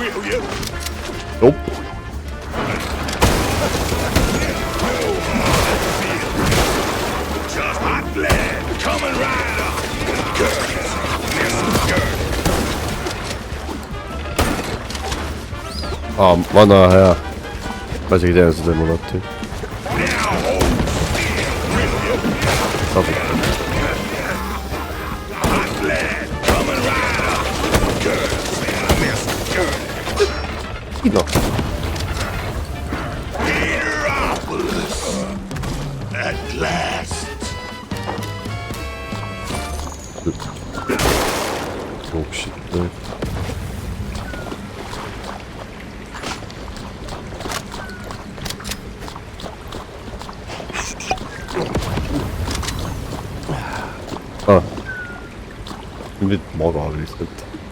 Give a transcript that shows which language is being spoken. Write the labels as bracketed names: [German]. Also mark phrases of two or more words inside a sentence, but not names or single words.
[English] Nope. [Estonian] Vana hea. Ma isegi tean seda emulati. No. [English] At last. Oh shit, no. [Estonian] Nüüd magab lihtsalt.